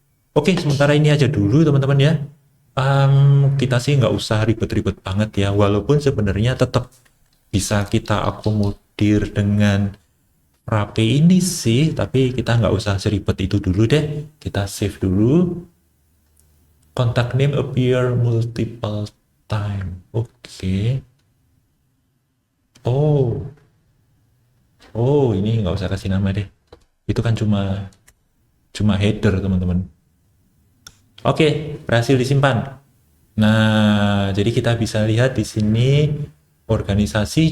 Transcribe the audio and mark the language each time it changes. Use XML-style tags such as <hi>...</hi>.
<id>Oke, sementara ini aja dulu teman-teman ya. Kita sih nggak usah ribet-ribet banget ya, walaupun sebenarnya tetap bisa kita akomodir dengan Frappe ini sih, tapi kita nggak usah seribet itu dulu deh. Kita save dulu.</id> <en>Contact name appear multiple time.</en> <id>Oke. Oh, ini nggak usah kasih nama deh. Itu kan cuma header teman-teman. Oke, berhasil disimpan. Nah, jadi kita bisa lihat di sini organisasi.</id>